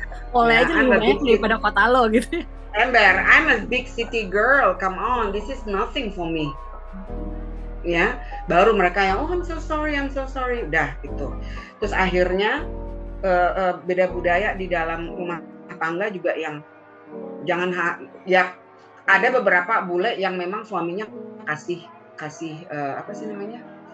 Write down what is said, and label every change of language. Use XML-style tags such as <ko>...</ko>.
<id>Oleh aja lebih banyak daripada kota lo gitu.</id> <en>Ember, I'm a big city girl, come on, this is nothing for me.</en> <id>Ya, baru mereka yang</id> <en>I'm so sorry,</en> <id>udah gitu. Terus akhirnya beda budaya di dalam rumah tangga juga yang ya ada beberapa bule yang memang suaminya kasih apa sih namanya,</id>